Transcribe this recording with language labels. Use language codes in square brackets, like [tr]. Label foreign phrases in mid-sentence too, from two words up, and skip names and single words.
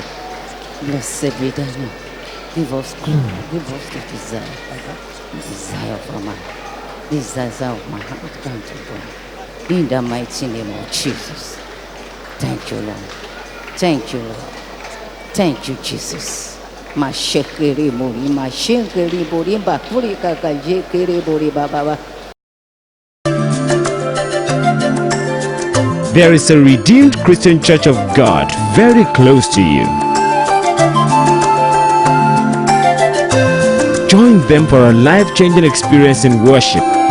[en] Blessed be thy name. Give us glory. Give us the desire. The desire of our mind. The desire of my heart. Come to God. In the mighty name of Jesus. Thank you, Lord. Thank you, Lord. Thank you, Jesus. [guz] Mashekere mori, mashekere bori, bakuri kakajekere bori baba. [en] There is a Redeemed Christian Church of God very close to you. Join them for a life-changing experience in worship.